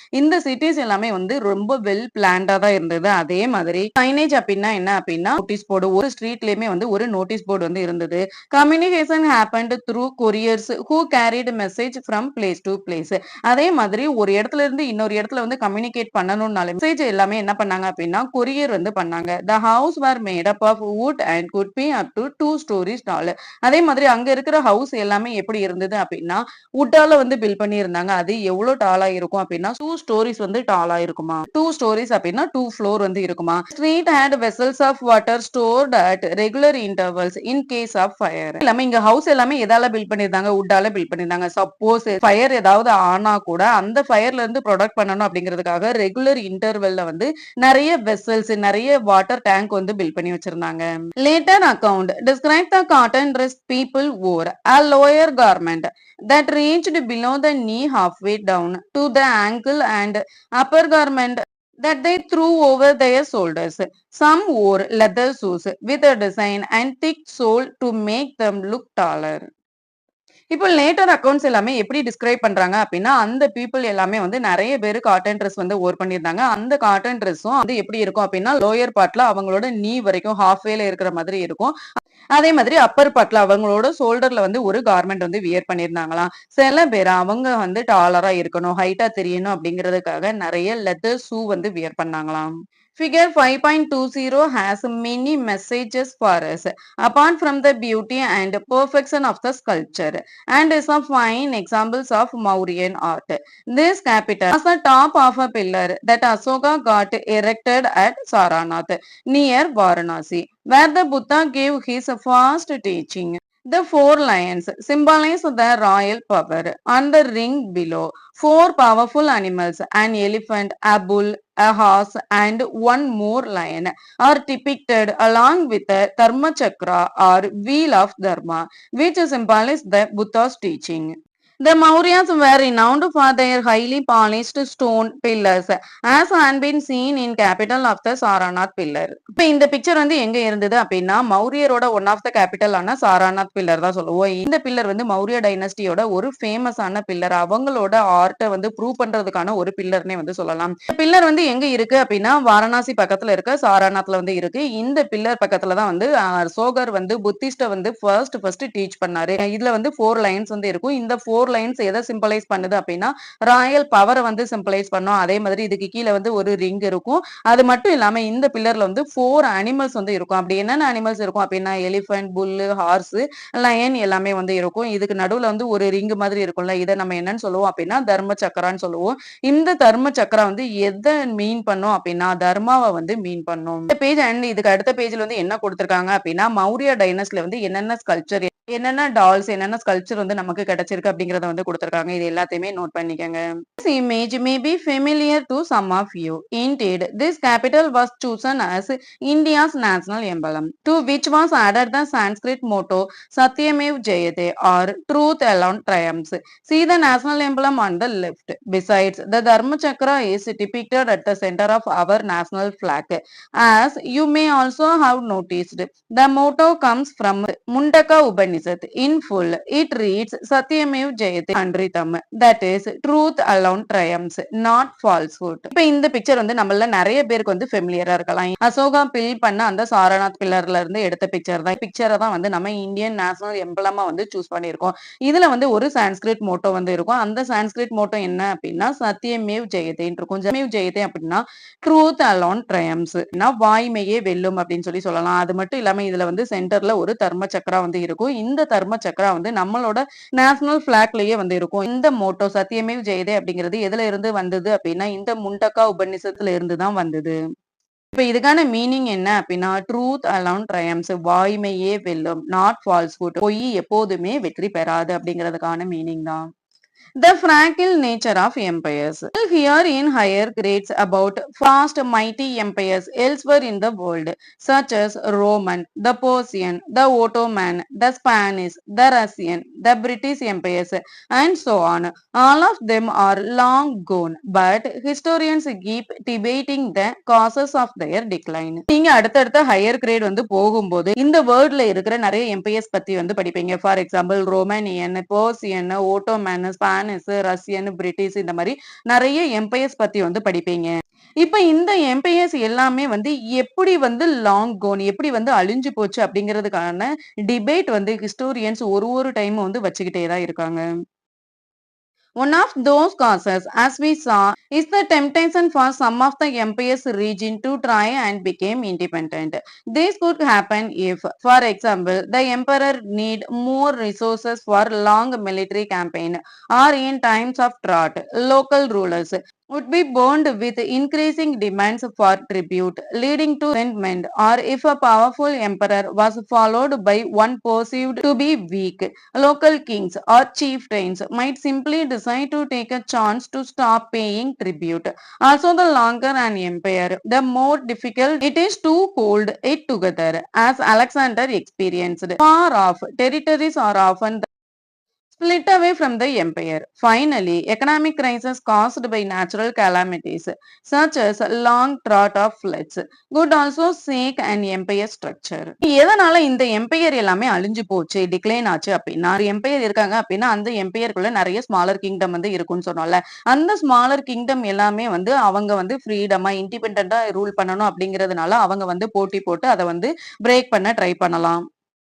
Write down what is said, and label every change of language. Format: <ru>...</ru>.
<ta>இந்த சிட்டிஸ் எல்லாமே வந்து ரொம்ப வெல் பிளான்டா தான் இருந்தது. அதே மாதிரி சைனேஜ் அப்படின்னா என்ன அப்படின்னா நோட்டீஸ் போர்டு, ஒரு ஸ்ட்ரீட்லயுமே வந்து ஒரு நோட்டீஸ் போர்டு வந்து இருந்தது.</ta> <en>Communication happened through couriers who carried message from place to place.</en> <ta>அதே மாதிரி ஒரு இடத்துல இருந்து இன்னொரு இடத்துல வந்து கம்யூனிகேட் பண்ணணும்னாலே மெசேஜ் எல்லாமே என்ன பண்ணாங்க அப்படின்னா கொரியர் வந்து பண்ணாங்க.</ta> <en>The house were made up of wood and could be up to 2 stories tall.</en> <ta>அதே மாதிரி அங்க இருக்கிற ஹவுஸ் எல்லாமே எப்படி இருந்தது அப்படின்னா வுட்டால வந்து பில்ட் பண்ணி இருந்தாங்க. அது எவ்வளவு டாலா இருக்கும் அப்படின்னா 2 ஸ்டோரிஸ் வந்து டாலா இருக்குமா, 2 ஸ்டோரிஸ் அப்படின்னா 2 ஃப்ளோர் வந்து இருக்குமா.</ta> <en>Street had vessels of water stored at regular intervals in case of fire.</en> <ta>எல்லாமே இங்க ஹவுஸ் எல்லாமே எதால பில்ட் பண்ணிருந்தாங்க, வுட்டால பில்ட் பண்ணிருந்தாங்க. சப்போஸ் ஃபயர் ஏதாவது ஆனா கூட அந்த ஃபயர்ல இருந்து ப்ரொடெக்ட் பண்ணணும் அப்படிங்கிறதுக்காக ரெகுலர் இன்டர்வெல்ல வந்து நிறைய வெசல்ஸ் நிறைய வாட்டர் டேங்க் வந்து பில்ட் பண்ணி வச்சிருந்தாங்க.</ta> <en>Later account describe the cotton dress people wore, a lower garment that reached below the knee halfway down to the ankle and upper garment that they threw over their shoulders. Some wore leather shoes with a design and thick sole to make them look taller.</en> <ta>இப்போ later accounts எல்லாமே எப்படி describe பண்றாங்க அப்படின்னா அந்த people எல்லாமே வந்து நிறைய பேர் காட்டன் ட்ரெஸ் வந்து ஓர் பண்ணியிருந்தாங்க. அந்த காட்டன் ட்ரெஸ்ஸும் வந்து எப்படி இருக்கும் அப்படின்னா லோயர் பார்ட்ல அவங்களோட நீ வரைக்கும் ஹாஃப் வேல இருக்கிற மாதிரி இருக்கும். அதே மாதிரி அப்பர் பார்ட்ல அவங்களோட ஷோல்டர்ல வந்து ஒரு கார்மெண்ட் வந்து வியர் பண்ணியிருந்தாங்களாம். சில பேர் அவங்க வந்து டாலரா இருக்கணும், ஹைட்டா தெரியணும் அப்படிங்கிறதுக்காக நிறைய லெதர் ஷூ வந்து wear பண்ணாங்களாம்.</ta> <en>Figure 5.20 has many messages for us, apart from the beauty and perfection of the sculpture, and is a fine examples of Mauryan art. This capital was the top of a pillar that Asoka got erected at Saranath, near Varanasi, where the Buddha gave his first teaching. The four lions symbolize the royal power. On the ring below, four powerful animals, an elephant, a bull, a horse, and one more lion, are depicted along with the Dharma Chakra or wheel of Dharma, which symbolizes the Buddha's teaching. The Mauryas were renowned for their highly polished stone pillars, as had been seen in capital of the Saranath pillar.</en> <ta>இப்ப இந்த picture வந்து எங்க இருந்தது அப்படின்னா மௌரியரோட one of the கேபிட்டலான சாராநாத் pillar தான் சொல்லுவோம். இந்த pillar வந்து மௌரிய டைனஸ்டியோட ஒரு ஃபேமஸான பில்லர். அவங்களோட ஆர்ட்டை வந்து ப்ரூவ் பண்றதுக்கான ஒரு பில்லர்னே வந்து சொல்லலாம். இந்த பில்லர் வந்து எங்க இருக்கு அப்படின்னா வாரணாசி பக்கத்துல இருக்க சாராநாத்ல வந்து இருக்கு. இந்த பில்லர் பக்கத்துல தான் வந்து சோகர் வந்து புத்திஸ்ட வந்து ஃபர்ஸ்ட் டீச் பண்ணாரு. இதுல வந்து 4 லைன்ஸ் வந்து இருக்கும். இந்த 4 லைன்ஸ் எதை சிம்பலைஸ் பண்ணுது அப்படின்னா ராயல் பவரை வந்து சிம்பலைஸ் பண்ணும். அதே மாதிரி இதுக்கு கீழே வந்து ஒரு ரிங் இருக்கும். அது மட்டும் இல்லாம இந்த பில்லர்ல வந்து 4 அனிமல்ஸ் வந்து இருக்கும். அப்படி என்னென்ன அனிமல்ஸ் இருக்கும் அப்படின்னா எலிஃபென்ட், புல்லு, ஹார்ஸ், லயன் எல்லாமே வந்து இருக்கும். இதுக்கு நடுவுல வந்து ஒரு ரிங் மாதிரி இருக்கும்ல, இதை நம்ம என்னன்னு சொல்லுவோம் அப்படின்னா தர்ம சக்கரான்னு சொல்லுவோம். இந்த தர்ம சக்கரா வந்து எதை மீன் பண்ணும் அப்படின்னா தர்மாவை வந்து மீன் பண்ணும். இந்த பேஜ் அண்ட் இதுக்கு அடுத்த பேஜ்ல வந்து என்ன கொடுத்திருக்காங்க அப்படின்னா மௌரிய டைனஸ்ல வந்து என்னென்ன ஸ்கல்ப்சர், என்னென்ன டால்ஸ், என்னென்ன ஸ்கல்ப்சர் வந்து நமக்கு கிடைச்சிருக்கு அப்படிங்கறத வந்து கொடுத்திருக்காங்க. இது எல்லாத்தையுமே நோட் பண்ணிக்கங்க.</ta> <en>This image may be familiar to some of you. Indeed, this capital was chosen as India's national emblem, to which was added the Sanskrit motto Satyamev Jayate, or truth alone triumphs. See the national emblem on the left. Besides, the Dharma Chakra is depicted at the center of our national flag. As you may also have noticed, the motto comes from Mundaka Upanishad. In full, it reads Satyamev Jayate Andritam, that is, truth alone triumphs, not falsehood.</en> <ta>இப்ப இந்த picture வந்து நம்மள நிறைய பேருக்கு வந்து ஃபெமிலியரா இருக்கலாம். Ashoka bill பண்ண அந்த சாரநாத் பில்லர்ல இருந்து எடுத்த பிக்சர் தான். பிக்சரை தான் வந்து நம்ம இந்தியன் நேஷனல் எம்பளமா வந்து சூஸ் பண்ணியிருக்கோம். இதுல வந்து ஒரு சான்ஸ்கிரிட் மோட்டோ வந்து இருக்கும். அந்த சான்ஸ்கிரிட் மோட்டோ என்ன அப்படின்னா சத்தியமேவ் ஜெயதேன்னு இருக்கும். ஜெயமேவ் ஜெயதே அப்படின்னா</ta> <en>truth alone triumphs,</en> <ta>வாய்மையே வெல்லும் அப்படின்னு சொல்லலாம். அது மட்டும் இல்லாம இதுல வந்து சென்டர்ல ஒரு தர்ம சக்கரா வந்து இருக்கும். இந்த தர்ம சக்கரா வந்து நம்மளோட நேஷனல் பிளாக்லயே வந்து இருக்கும். இந்த மோட்டோ சத்தியமேவ் ஜெயதே அப்படிங்கிறது எதுல இருந்து வந்தது அப்படின்னா இந்த முண்டக்கா உபநிஷத்துல இருந்து தான் வந்தது. இப்ப இதுக்கான மீனிங் என்ன அப்படின்னா</ta> <en>truth alone triumphs,</en> <ta>வாய்மையே வெல்லும்,</ta> <en>not falsehood,</en> <ta>பொய் எப்போதுமே வெற்றி பெறாது அப்படிங்கிறதுக்கான மீனிங் தான்.</ta> <en>The fragile nature of empires. We'll hear in higher grades about vast mighty empires elsewhere in the world, such as Roman, the Persian, the Ottoman, the Spanish, the Russian, the British empires, and so on. All of them are long gone, but historians keep debating the causes of their decline.</en> <ta>நீங்க அடுத்தடுத்த higher great வந்து போகும்போது இந்த வேர்ல்ட்ல இருக்கிற நிறைய empires பத்தி வந்து படிப்பீங்க. For example Romanian, Persian, ஓட்டோமேன், Spanish, Russian, British, இந்த மாதிரி நிறைய எம்பையர்ஸ் பத்தி வந்து படிப்பீங்க. இப்ப இந்த எம்பையர்ஸ் எல்லாமே வந்து எப்படி வந்து லாங் கோன், எப்படி வந்து அழிஞ்சு போச்சு அப்படிங்கிறதுக்கான டிபேட் வந்து ஹிஸ்டோரியன்ஸ் ஒரு டைம் வந்து வச்சுக்கிட்டே தான் இருக்காங்க.</ta> <en>One of those causes, as we saw, is the temptation for some of the empire's region to try and become independent. This could happen if, for example, the emperor need more resources for long military campaign, or in times of drought, local rulers would be burned with increasing demands for tribute, leading to resentment, or if a powerful emperor was followed by one perceived to be weak, local kings or chieftains might simply decide to take a chance to stop paying tribute. Also, the longer an empire, the more difficult it is to hold it together, as Alexander experienced. Far off territories are often split away from the empire. Finally, economic crisis caused by natural calamities, such as long drought of floods, could also shake an empire structure.</en> <ta>எதனால இந்த empire எல்லாமே அழிஞ்சு போச்சு, decline ஆச்சு அப்படின்னா, ஒரு empire இருக்காங்க அப்படின்னா அந்த எம்பையருக்குள்ள நிறைய ஸ்மாலர் கிங்டம் வந்து இருக்கும்னு சொன்னோம்ல. அந்த ஸ்மாலர் கிங்டம் எல்லாமே வந்து அவங்க வந்து ஃப்ரீடமா இண்டிபெண்டா ரூல் பண்ணணும் அப்படிங்கிறதுனால அவங்க வந்து போட்டி போட்டு அதை வந்து பிரேக் பண்ண ட்ரை பண்ணலாம்.</ta>